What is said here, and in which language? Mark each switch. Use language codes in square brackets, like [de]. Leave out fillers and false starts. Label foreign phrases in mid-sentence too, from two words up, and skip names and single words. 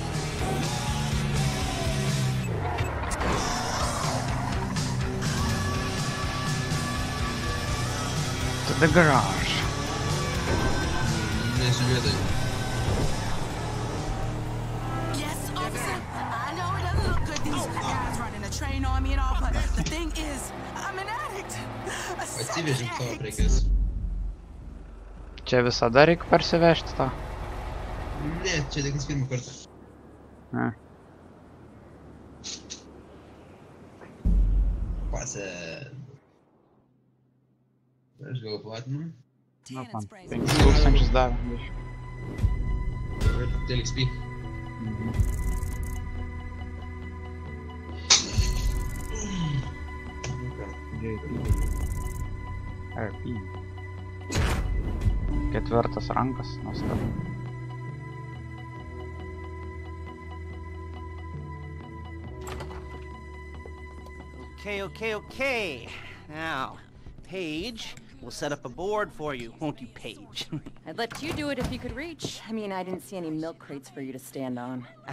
[en] To the garage. [lt] Nesižiūrėtai. [en] Yes, officer. I know it doesn't look good. These guys running a train on me and all, but the thing is, I'm an addict. A [lt] Atsivežim [en] sex [lt] tavo [en] addict. [lt] prekes. Čia visada reikia parsivežti tą? Ne, čia tik pirmą kartą. Ne. Pasė. Aš gal platinu. Nu, man 5000 davė. Dėl XP. RP. Ketvirtas rankas, nuostabu. [en] Okay. Now, Paige, we'll set up a board for you, won't you, Paige? I'd let you do it if you could reach. I mean, I didn't see any milk crates for you to stand on.